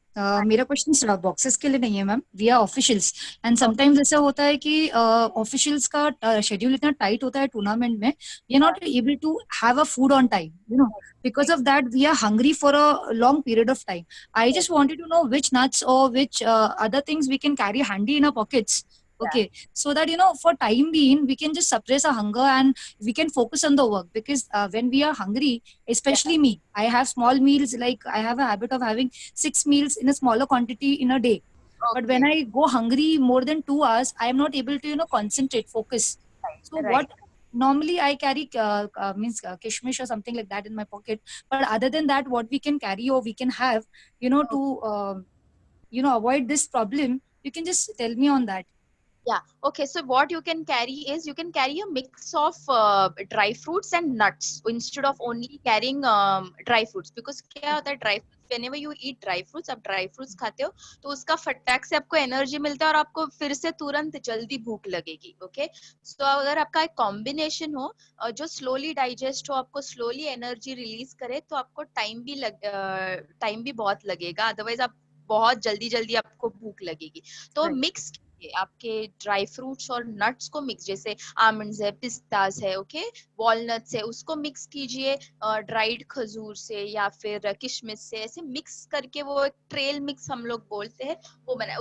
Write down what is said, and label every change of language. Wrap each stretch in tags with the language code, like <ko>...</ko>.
<hi>मेरा</hi> <en>question boxes</en> <hi>के लिए नहीं है ma'am,</hi> <en>we are officials and sometimes</en> <hi>ऐसा होता है कि</hi> <en>officials</en> <hi>का</hi> <en>schedule</en> <hi>इतना</hi> <en>tight</en> <hi>होता है</hi> <en>tournament</en> <hi>में,</hi> <en>We are not able to have a food on time, you know, because of that we are hungry for a long period of time. I just wanted to know which nuts or which other things we can carry handy in our pockets, okay, so that, you know, for time being we can just suppress our hunger and we can focus on the work, because when we are hungry, especially me, I have small meals, like I have a habit of having 6 meals in a smaller quantity in a day. But when I go hungry more than 2 hours, I am not able to, you know, concentrate, focus. So Right. what normally I carry means kishmish or something like that in my pocket. But other than that, what we can carry or we can have, you know, to you know, avoid this problem, you can just tell me on that. Yeah. Okay. So what you can carry is you can carry a mix of dry fruits and nuts instead of only carrying dry fruits, because</en> <hi>क्या होता है</hi> <en>dry fruits, whenever you eat dry fruits,</en> <hi>आप dry fruits खाते हो तो उसका फटाक से आपको एनर्जी मिलता है और आपको फिर से तुरंत जल्दी भूख लगेगी.</hi> <en>Okay.</en> <hi>सो अगर आपका एक कॉम्बिनेशन हो जो स्लोली डाइजेस्ट हो, आपको स्लोली एनर्जी रिलीज करे, तो आपको टाइम भी बहुत लगेगा, अदरवाइज आप बहुत जल्दी जल्दी आपको भूख लगेगी. तो</hi> <en>Right.</en> <hi>मिक्स आपके ड्राई फ्रूट्स और नट्स को मिक्स, जैसे आमंड्स है, पिस्तास है, ओके, वॉलनट्स है, उसको मिक्स कीजिए ड्राइड खजूर से या फिर किशमिश से, ऐसे मिक्स करके वो एक ट्रेल मिक्स हम लोग बोलते हैं, वो बनाए.</hi>